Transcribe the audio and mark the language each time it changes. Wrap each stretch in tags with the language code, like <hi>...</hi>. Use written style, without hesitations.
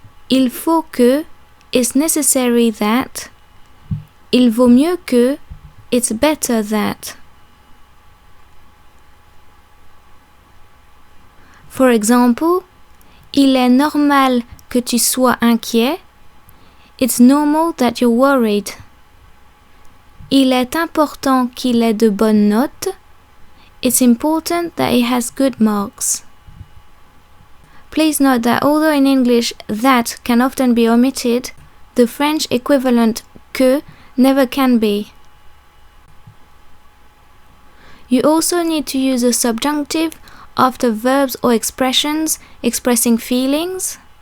<fr>Il faut que</fr> <en>it's necessary that.</en> <fr>Il vaut mieux que</fr> <en>it's better that. For example,</en> <fr>il est normal que tu sois inquiet.</fr> <en>It's normal that you're worried.</en> <fr>Il est important qu'il ait de bonnes notes.</fr> <en>It's important that he has good marks. Please note that although in English that can often be omitted, the French equivalent que never can be. You also need to use a subjunctive after verbs or expressions expressing feelings.</en>